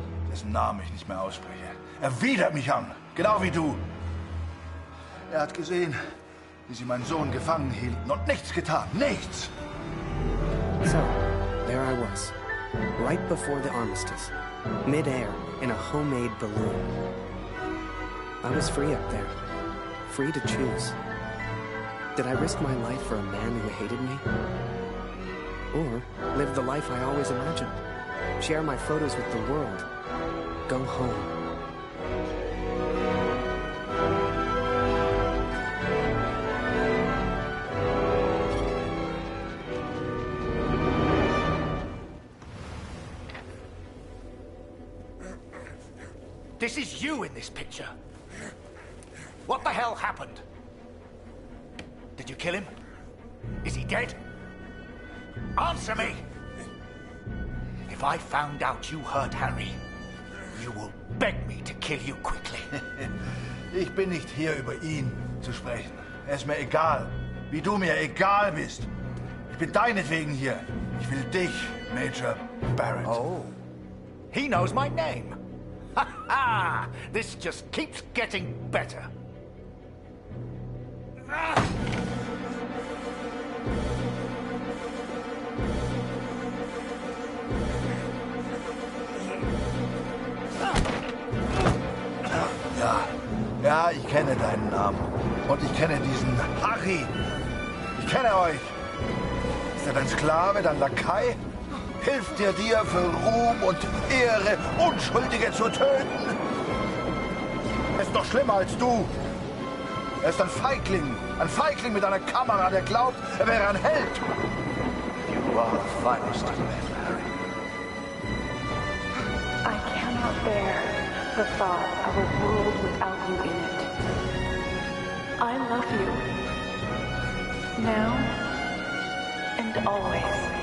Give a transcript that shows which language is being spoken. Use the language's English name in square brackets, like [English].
[German] Dessen Namen ich nicht mehr ausspreche. Er widert mich an, genau wie du. Er hat gesehen, wie sie meinen Sohn gefangen hielten und nichts getan. Nichts! [English] So, there I was. Right before the armistice. Mid-air, in a homemade balloon. I was free up there. Free to choose. Did I risk my life for a man who hated me? Or live the life I always imagined? Share my photos with the world. Go home. This is you in this picture. What the hell happened? Did you kill him? Is he dead? Answer me! If I found out you hurt Harry, you will beg me to kill you quickly. [German] Ich bin nicht hier, über ihn zu sprechen. Es ist mir egal, wie du mir egal bist. Ich bin deinetwegen hier. Ich will dich, Major Barrett. [English] Oh, he knows my name. Ha ha! This just keeps getting better. [German] Ja, ich kenne deinen Namen. Und ich kenne diesen Harry. Ich kenne euch. Ist er dein Sklave, dein Lakai? Hilft er dir für Ruhm und Ehre, Unschuldige zu töten? Er ist doch schlimmer als du. Er ist ein Feigling mit einer Kamera, der glaubt, er wäre ein Held. [English] You are the finest of men, Harry. cannot bear the thought of a world without you in it. I love you. Now and always.